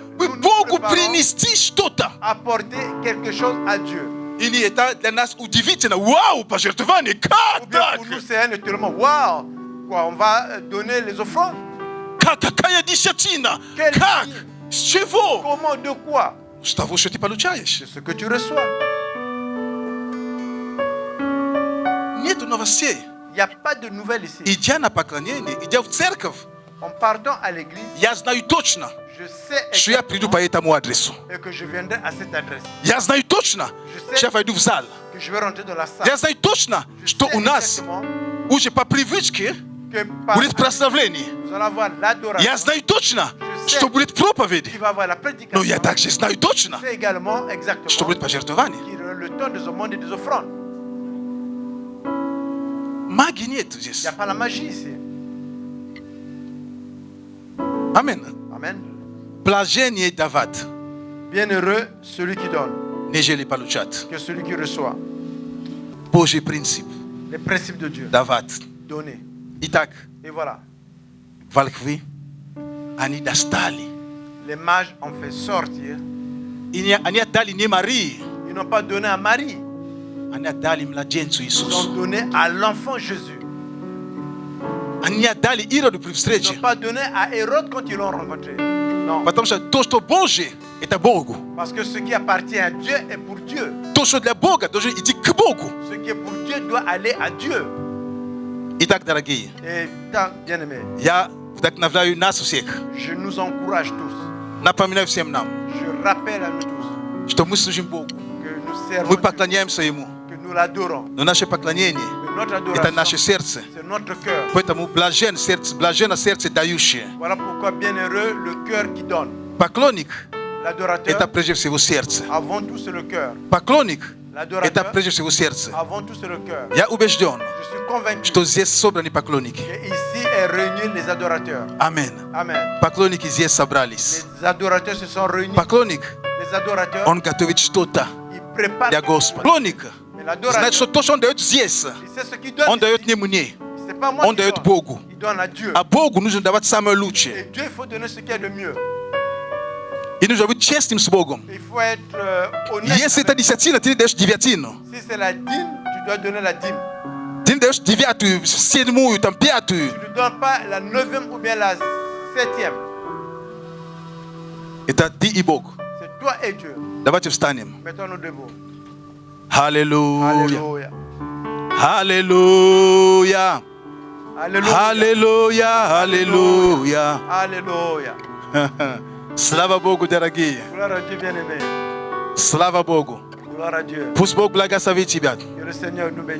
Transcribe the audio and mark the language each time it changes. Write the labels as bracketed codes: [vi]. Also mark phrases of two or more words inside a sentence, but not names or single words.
[ru] мы [fr] nous nous [ru] Богу [fr] préparons? [ru] принести что-то? [fr] apporter quelque chose à Dieu. [ru] Или это для нас удивительно? Вау, пожертвование, [fr] Ou [ru] как [fr] bien [ru] так? [fr] pour nous, c'est un étonnement. Waouh! Quoi, on va donner les offrandes? [ru] Какая десятина? [fr] Quelle [ru] Как? [fr] vie? [ru] С чего? [fr] Comment? De quoi? [ru] С того, что ты получаешь. [fr] De ce que tu reçois. [ru] Нету новостей. [fr] Il n'y a pas de nouvelles ici. [ru] Идя на поклонение, идя в церковь, [fr] En partant à l'église, [ru] я знаю точно, [fr] je sais [ru] что я приду [fr] exactement [ru] по этому адресу. [fr] et que je viendrai à cette adresse. [ru] Я знаю точно, что я войду в зал. [fr] Que je vais rentrer dans la salle. [ru] Я знаю точно, [fr] Je [ru] что [fr] sais [ru] у нас [fr] exactement [ru] уже по привычке [fr] que par [ru] будет прославление. [fr] nous allons avoir l'adoration. [ru] Я знаю точно, что будет [fr] Qui [ru] проповедь. [fr] va avoir la [ru] Но [fr] prédication. [ru] я также знаю точно, [fr] C'est également [ru] что [fr] exactement [ru] будет пожертвование. [fr] qu'il y aura le temps des offrandes et des offrandes. [ru] Магии нет [fr] Il [ru] здесь. [fr] n'y a pas la magie ici. [ru] Амин. [fr] Amen. [ru] Блажение давать, [fr] Bienheureux celui qui donne [ru] нежели получать. [fr] que celui qui reçoit. [ru] Божий принцип [fr] Les principes de Dieu. [ru] давать. [fr] Donner. [ru] Итак, [fr] Et voilà. [ru] волхвы, они достали. [fr] Les mages ont fait sortir. [ru] Они отдали не Марии, [fr] Ils n'ont pas donné à Marie. [ru] они отдали младенцу [fr] Ils [ru] Иисусу. [fr] ont donné à l'enfant Jésus. [ru] Они не отдали Ироду при [fr] Ils [ru] встрече. [fr] n'ont pas donné à Hérode quand ils l'ont rencontré. Non. [ru] Потому что то, что Божье, это Богу. [fr] Parce que ce qui appartient à Dieu est pour Dieu. [ru] То, что для Бога, должно идти к Богу. [fr] Ce qui est pour Dieu doit aller à Dieu. [ru] Итак, дорогие, [fr] Et tant, bien-aimés, [ru] я вдохновляю нас всех. [fr] je nous encourage tous. [ru] Напоминаю всем нам, [fr] Je rappelle à nous tous [ru] что мы служим Богу. [fr] que nous servons [ru] Мы [fr] Dieu, [ru] поклоняемся Ему. [fr] que nous l'adorons. [ru] Но наше поклонение [fr] Que notre – [ru] это наше [fr] adoration, [ru] сердце. [fr] c'est notre cœur. [ru] Поэтому блаженно сердце дающее. [fr] Voilà pourquoi bienheureux le cœur qui donne. [ru] Поклонник – [fr] L'adorateur, [ru] это прежде всего сердце. [fr] avant tout, c'est le cœur. [ru] Поклонник – это [fr] L'adorateur, [ru] прежде всего сердце. [fr] avant tout, c'est le cœur. [ru] Я убежден, [fr] Je suis convaincu [ru] что здесь собраны поклонники. [fr] que ici est réunis les adorateurs. [ru] Аминь. [fr] Amen. [ru] Поклонники здесь собрались. [fr] Les adorateurs se sont réunis. [ru] Поклонник, [fr] Les adorateurs, [ru] он готовит что-то [fr] ils préparent. [ru] для Господа. Поклонник [fr] Mais [ru] знает, [fr] l'adorateur, [ru] что то, что он дает здесь, [fr] il sait ce qu'il donne. [ru] он дает [fr] ici. [ru] не мне, [fr] C'est pas moi [ru] он [fr] qui [ru] дает [fr] donne. [ru] Богу. [fr] Il donne à Dieu. [ru] А Богу нужно давать самое [fr] Et [ru] лучшее. [fr] Dieu, il faut donner ce qu'il y a de mieux. [ru] I нужно быть честным с Богом. [fr] Il faut être honnête. [ru] Если это десятина, ты даешь девятину. [fr] Si c'est la dîme, tu dois donner la dîme. [ru] Ты не даешь девятую, седьмую, там пятую. [fr] Tu ne donnes pas la 9e ou bien la 7e. [ru] Это ты и Бог. [fr] C'est toi et Dieu. [ru] Давайте встанем. [fr] Mettons-nous debout. [ru] Аллилуйя. [fr] Alléluia. [ru] Аллилуйя. [fr] Alléluia. [ru] Аллилуйя. [fr] Alléluia. [ru] Слава Богу, дорогие. [fr] Gloire à Dieu bien-aimé. [ru] Слава Богу. [fr] Gloire à Dieu. [ru] Пусть Бог благословит тебя. [fr] Que le Seigneur nous bénisse.